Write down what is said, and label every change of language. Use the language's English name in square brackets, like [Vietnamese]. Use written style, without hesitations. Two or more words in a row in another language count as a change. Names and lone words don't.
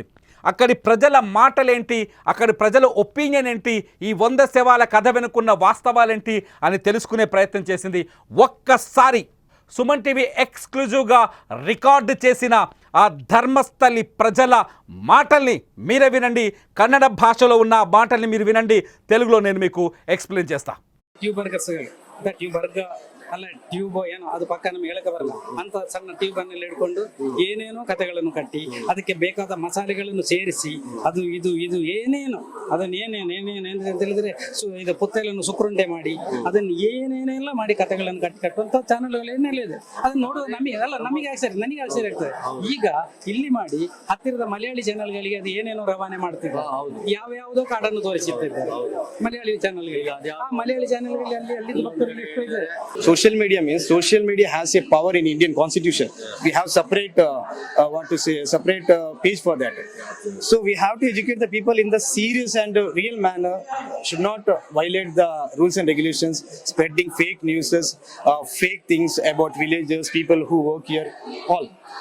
[Telugu] అక్కడి ప్రజల మాటలేంటి, అక్కడి ప్రజల ఒపీనియన్ ఏంటి, ఈ 100 శవాల కథ వెనుకున్న వాస్తవాలేంటి అని తెలుసుకునే ప్రయత్నం చేసింది. ఒక్కసారి సుమన్ టీవీ ఎక్స్క్లూజివ్గా రికార్డు చేసిన ఆ ధర్మస్థలి ప్రజల మాటల్ని మీరే వినండి. కన్నడ భాషలో ఉన్న మాటల్ని మీరు వినండి. తెలుగులో నేను మీకు ఎక్స్ప్లెయిన్ చేస్తా. [Kannada] ಟ್ಯೂಬರ್ಗ ಅಲ್ಲ ಟ್ಯೂಬ್ ಏನೋ ಅದು ಪಕ್ಕ ನಮ್ಗೆ ಹೇಳಕ್ಕೆ ಬರಲ್ಲ ಅಂತ ಸಣ್ಣ ಟ್ಯೂಬ್ ಅನ್ನು ಹಿಡ್ಕೊಂಡು ಏನೇನೋ ಕಥೆಗಳನ್ನು ಕಟ್ಟಿ ಅದಕ್ಕೆ ಬೇಕಾದ ಮಸಾಲೆಗಳನ್ನು ಸೇರಿಸಿ ಅದು ಇದು ಏನೇನು ಅದನ್ನು ಏನೇನು ಅಂತ ಹೇಳಿದ್ರೆ ಇದು ಪುತ್ತಲನ್ನು ಸುಕ್ರುಂಡೆ ಮಾಡಿ ಅದನ್ನು ಏನೇನೆಲ್ಲ ಮಾಡಿ ಕಥೆಗಳನ್ನು ಕಟ್ಟುವಂತ ಚಾನೆಲ್ಗಳು ಏನೆಲ್ಲ ಇದೆ ಅದನ್ನ ನೋಡೋದು ನಮಗೆ ಆಶ್ಚರ್ಯ ಆಗ್ತದೆ. ಈಗ ಇಲ್ಲಿ ಮಾಡಿ ಹತ್ತಿರದ ಮಲಯಾಳಿ ಚಾನೆಲ್ಗಳಿಗೆ ಅದು ಏನೇನೋ ರವಾನೆ ಮಾಡ್ತಿದ್ದಾರೆ, ಯಾವ್ಯಾವುದೋ ಕಾಡನ್ನು ತೋರಿಸುತ್ತಿದ್ದಾರೆ ಮಲಯಾಳಿ ಚಾನೆಲ್ಗಳಿಗೆ. ಆ ಮಲಯಾಳಿ ಚಾನೆಲ್ಗಳಲ್ಲಿ ಅಲ್ಲಿ ಭಕ್ತರಲ್ಲಿ ಎಷ್ಟು ಇದೆ. [English] Social media has a power in Indian constitution. We have separate page for that. So we have to educate the people in the serious and real manner. Should not violate the rules and regulations, spreading fake news, fake things about villagers, people who work here, all.